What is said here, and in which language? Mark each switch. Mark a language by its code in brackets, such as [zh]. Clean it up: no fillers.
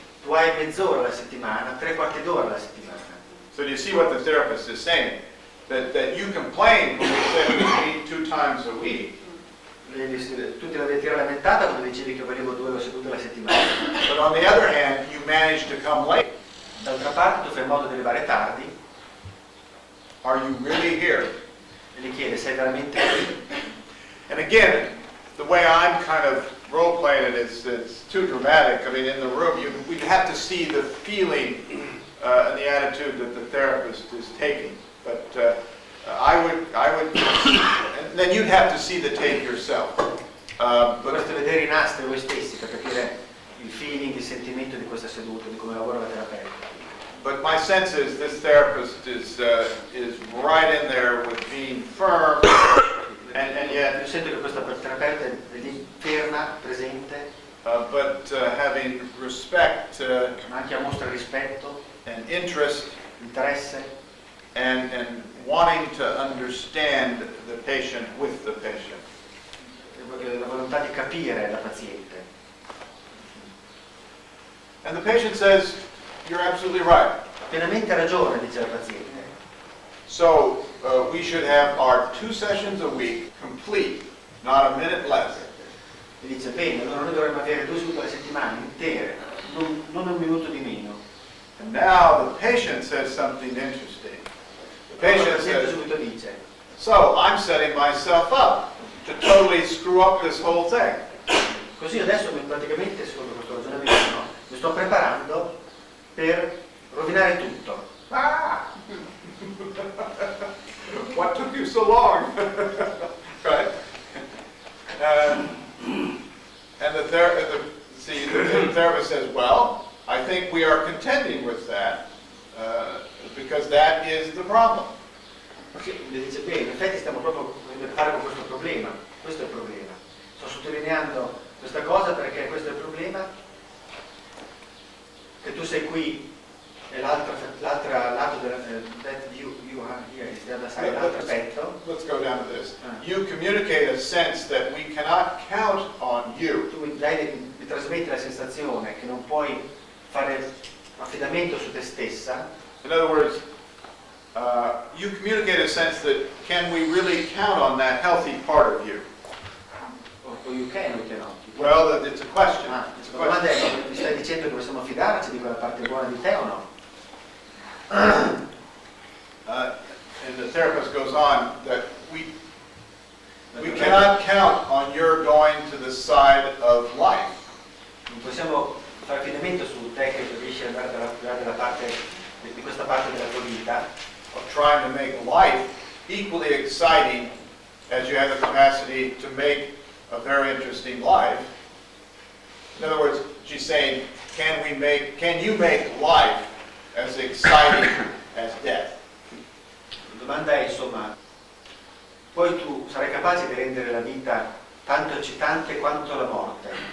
[it] Tu hai mezz'ora alla settimana, 3/4 d'ora alla settimana. [en] So do you see what the therapist is saying? That you complain when we say we meet 2 times a week, [it] Tu ti l'avevi lamentata quando dicevi che volevo 2 sedute alla settimana. [en] but on the other hand, you manage to come late. [it] D'altra parte tu fai in modo di arrivare tardi [en] Are you really here? [it] e gli chiede, sei veramente qui? [en] And again, the way I'm kind of role-playing it is it's too dramatic. I mean, in the room, we'd have to see the feeling and the attitude that the therapist is taking. But I would, and then you'd have to see the tape yourself. [it] Dovreste vedere i nastri voi stessi per capire il feeling, il sentimento di questa seduta, di come lavora la terapeuta. [en] But my sense is this therapist is right in there with being firm, and [it] Io [en] yet, [it] sento che questa terapeuta è lì ferma, presente, [en] but having respect [it] ma anche mostra rispetto, [en] and interest [it] interesse, [en] and wanting to understand the patient with the patient. [it] La volontà di capire la paziente. [en] And the patient says, you're absolutely right. [it] Ha pienamente ragione, dice la paziente. [en] So we should have our 2 sessions a week complete, not a minute less. [it] E dice, bene, allora noi dovremmo avere 2 sedute alle settimane intere, non un minuto di meno. [en] And now the patient says something interesting. The [it] Allora la [en] patient [it] paziente [en] says, [it] subito dice, [en] so I'm setting myself up to totally screw up this whole thing. [it] così adesso praticamente, secondo questo ragionamento, no, mi sto preparando per rovinare tutto. [en] Ah! What took you so long? Right? And the therapist says, well, I think we are contending with that because that is the problem. [it] Le dice, bene, in effetti stiamo proprio a fare con questo problema, questo è il problema. Sto sottolineando questa cosa perché questo è il problema, che tu sei qui e l'altro lato [en] that you are here is the other side, [it] l'altro aspetto. [en] Let's go down to this. You communicate a sense that we cannot count on you. [it] Tu mi trasmetti la sensazione che non puoi fare affidamento su te stessa. [en] In other words, you communicate a sense that can we really count on that healthy part of you? O you can o cannot. Well, it's a question. It's a [it] La domanda [en] question. [it] è, mi stai dicendo che possiamo fidarci di quella parte buona di te o no? [en] And the therapist goes on that we cannot count on your going to the side of life. [it] Non possiamo fare affidamento su te che riesci ad andare dalla parte di questa parte della tua vita, [en] Of trying to make life equally exciting as you have the capacity to make a very interesting life. In other words, she's saying, can you make life as exciting as death? [it] La domanda è, insomma, poi tu sarai capace di rendere la vita tanto eccitante quanto la morte?